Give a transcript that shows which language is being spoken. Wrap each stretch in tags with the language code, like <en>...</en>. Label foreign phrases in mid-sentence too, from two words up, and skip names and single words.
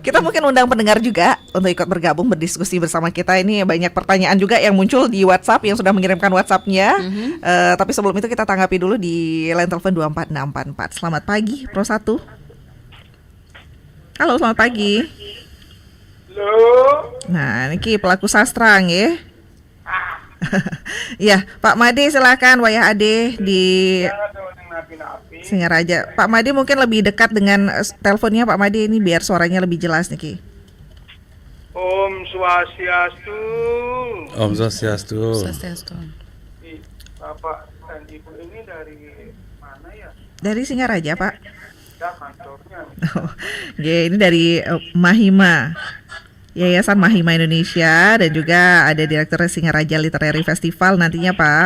<id>Kita mungkin undang pendengar juga untuk ikut bergabung berdiskusi bersama kita. Ini banyak pertanyaan juga yang muncul di WhatsApp yang sudah mengirimkan WhatsApp-nya. Tapi sebelum itu kita tanggapi dulu di line telepon 24644. Selamat pagi, Pro 1. Halo, selamat pagi. Halo. Nah, niki pelaku sastra nggih. Iya, Pak Made silakan wayah Ade di Singaraja. Pak Made mungkin lebih dekat dengan teleponnya Pak Made ini biar suaranya lebih jelas niki. Om Swastiastu. Om Swastiastu. Bapak dan Ibu ini dari mana ya? Dari Singaraja, Pak. pindah kantornya. Oke, ini dari Mahima, Yayasan Mahima Indonesia, dan juga ada Direktur Singaraja Literary Festival nantinya Pak.</id>